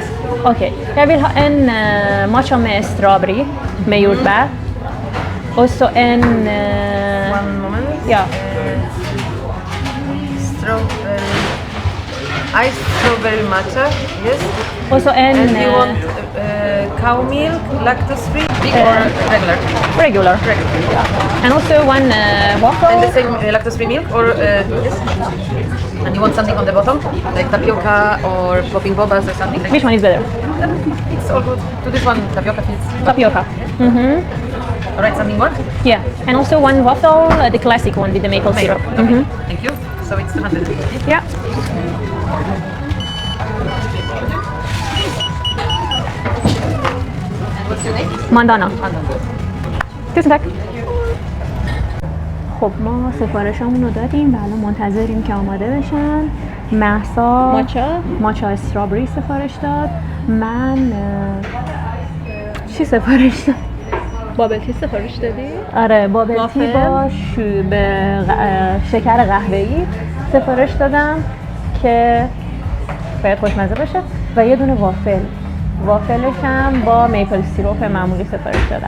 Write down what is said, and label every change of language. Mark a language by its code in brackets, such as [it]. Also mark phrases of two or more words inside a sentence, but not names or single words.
[sv] Okej, jag vill ha en matcha med strawberry, med jordbär. Och så en... [en] One moment. [sv] ja, [en] Strawberry. Iced strawberry matcha. Yes. och så en... And you want cow milk, lactose free, big or regular? regular. Regular. And also one waffle. And the same lactose free milk or yes. And you want something on the bottom, like tapioca or popping bobas or something like Which one is better? It's all good. To this one, tapioca feels. Tapioca. Alright, something more? Yeah, and also one waffle, the classic one with the maple syrup. Okay. Thank you. So it's 250. Yeah. What's your name? Mandana. Andan. [sv] Tusen tack. [fa] خب ما سفارشمون رو دادیم و الان منتظریم که آماده بشن. مهسا [en] matcha strawberry [fa] سفارش داد. من چی سفارش داد؟ [en] bubble tea [fa] سفارش دادی؟ آره [en] bubble tea [fa] با شکر قهوه‌ای سفارش دادم که باید خوشمزه باشه و یه دونه وافلش هم با [en] maple syrup [fa] معمولی سفارش دادم